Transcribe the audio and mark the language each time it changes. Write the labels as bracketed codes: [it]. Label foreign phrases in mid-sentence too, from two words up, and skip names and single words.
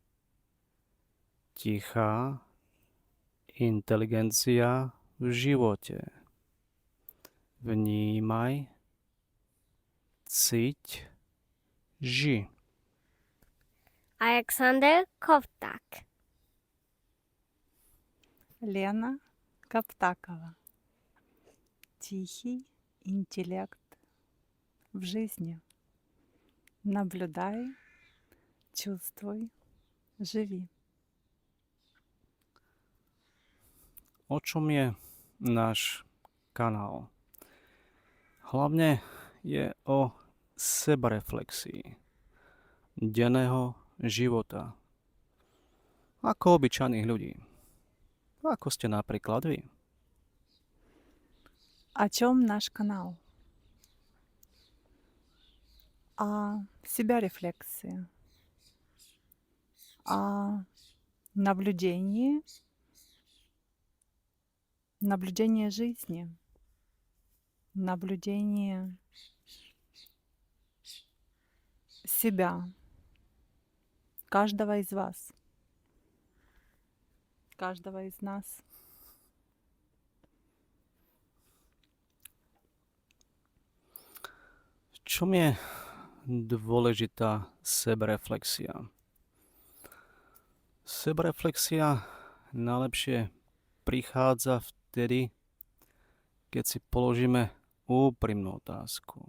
[sk] Tichá inteligencia v živote. Vnímaj, cíť, ži. Alexander Kovták. [ru] Лена Коптакова. Тихий интеллект в жизни. Наблюдай, чувствуй, живи. [sk] O čom je náš kanál? Hlavne je o sebareflexii denného života. Ako obyčajných ľudí. Ako ste napríklad vy. [ru] О чем наш канал? О себя-рефлексии, о наблюдении жизни, наблюдении себя, каждого из вас, каждого из нас. [sk] V čom je dôležitá sebareflexia? Sebareflexia najlepšie prichádza vtedy, keď si položíme úprimnú otázku.